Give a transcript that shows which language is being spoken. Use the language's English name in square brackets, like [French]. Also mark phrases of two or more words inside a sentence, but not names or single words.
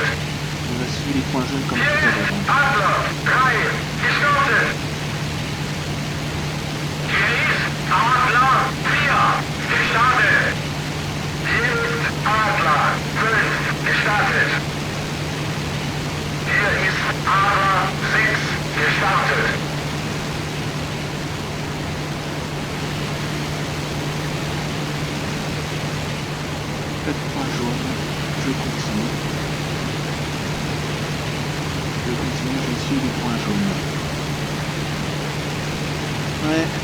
[French] On va suivre les points jaunes comme tout à [German] Hier [French] l'heure. [German] ist Adler 3, gestartet. Hier ist Adler 4, gestartet. Hier ist Adler 5, gestartet. Hier ist Adler 6, gestartet. [French] Point jaune, je continue. Je suis les points jaunes. Ouais.